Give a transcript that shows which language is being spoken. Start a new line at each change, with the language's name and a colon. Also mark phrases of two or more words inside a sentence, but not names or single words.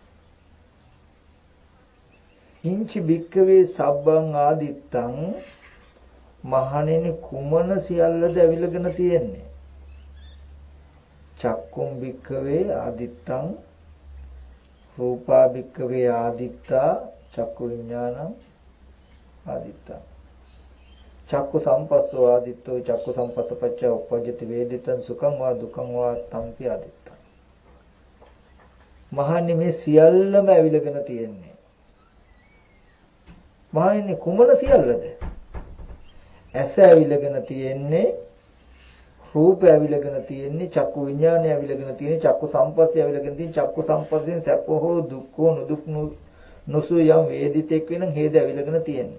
Pali: හිංචි භික්ඛවේ සබ්බං ආදිත්තං
Sinhala: මහණෙනි කුමන සියල්ලද ඇවිල්ලාගෙන තියෙන්නේ?
Pali: චක්කුම් භික්ඛවේ ආදිත්තං රූපා භික්ඛවේ ආදිත්තා චක්කු විඥානං ආදිත්තා චක්කු සම්පස්සෝ ආදිත්තෝ චක්කු සම්පස්සපච්ච උපජ්ජති වේදිතං සුඛං වා දුක්ඛං වා තම්පි ආදිත්තා.
Sinhala: මහන්නේ මේ සියල්ලම ඇවිලගෙන තියෙන්නේ. මහන්නේ කුමන සියල්ලද? ඇස ඇවිලගෙන තියෙන්නේ, රූප ඇවිලගෙන තියෙන්නේ, චක්කු විඥානය ඇවිලගෙන තියෙන්නේ, චක්කු සම්පස්සය ඇවිලගෙන තියෙන්නේ, චක්කු සම්පස්සෙන් සැප හෝ දුක් හෝ නොදුක් නොසු යම් වේදිතෙක් වෙන හේද ඇවිලගෙන තියෙන්නේ.